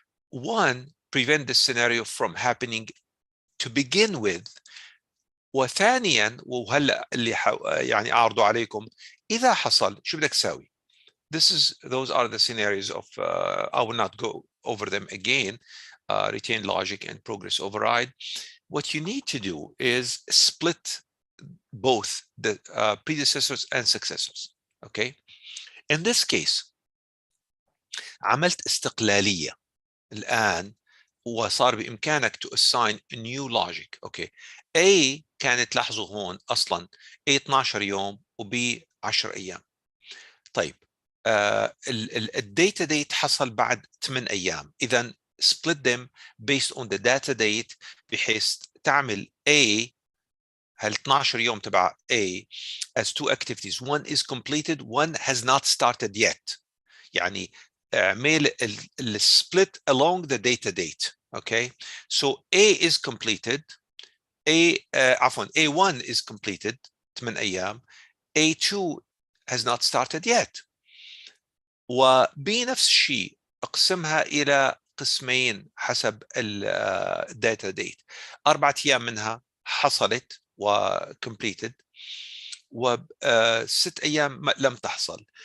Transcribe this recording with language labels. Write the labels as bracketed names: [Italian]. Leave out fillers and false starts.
[English] One, prevent this scenario from happening to begin with. [Arabic] وثانيا وهلا اللي يعني اعرضه عليكم اذا حصل شو بدك تساوي. [English] Those are the scenarios of I will not go over them again. Retain logic and progress override. What you need to do is split both the predecessors and successors. Okay. In this case [Arabic] عملت استقلالية الآن وصار بإمكانك [English] to assign a new logic. Okay. [Arabic] A كانت لاحظوا هون أصلا A 12 يوم و B 10 أيام. طيب الداتا ديت حصل بعد 8 أيام. [English] إذا split them based on the data date [Arabic] بحيث تعمل A هال 12 يوم تبع A [English] as two activities. One is completed, one has not started yet. [Arabic] يعني اعمل [English] split along the data date. Okay, so A is completed. [Arabic] عفوا [English] A1 is completed 8 أيام. A2 has not started yet. [Arabic] وبنفس الشيء اقسمها إلى قسمين حسب الداتا ديت. 4 أيام منها حصلت وcompleted و6 أيام لم تحصل.